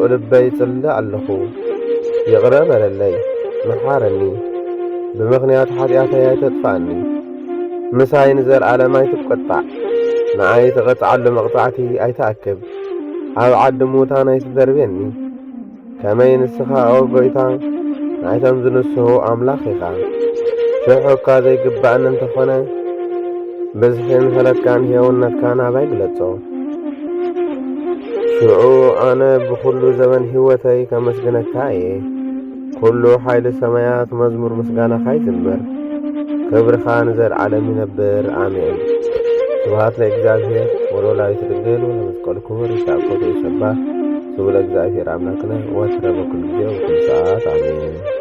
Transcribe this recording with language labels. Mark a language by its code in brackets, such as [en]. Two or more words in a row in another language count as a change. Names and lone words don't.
[ti] ልበይ ጽልእ ኣለኹ ይቕረ በለለይ መሓረኒ ብምኽንያት ኃጢኣተይ ኣይተጥፋእኒ ምሳይ ንዘለዓለም ኣይትቈጣዕ ንኣይ ትቐጽዓሉ መቕጻዕቲ ኣይተኣክብ ኣብ ዓዲ ሙታን ኣይትደርብየኒ ከመይ ንስኻ ጎይታ ናይቶም ዝንስሑ ኣምላኽ ኢኻ ሽሑ እኳ ዘይግባእኒ እንተኾነ ብዝሒ ምሕረትካን ሕያውነትካን ናባይ ግለጾ ሽዑ ኣነ ብኩሉ ዘመን ሕይወተይ ከመስግነካ እየ ኩሉ ሓይሊ ሰማያት መዝሙር ምስጋናኻ ይዝምር ክብርኻ ንዘለዓለም ይነብር [gez] አሜን ስብሐት ለእግዚአብሔር ወለወላዲቱ ድንግል ወለመስቀሉ ክቡር ይትባረክ ይሰባህ ስብሐት ለእግዚአብሔር አምላክነ ወትረ በኩሉ ጊዜ ወኩሉ ሰዓት አሜን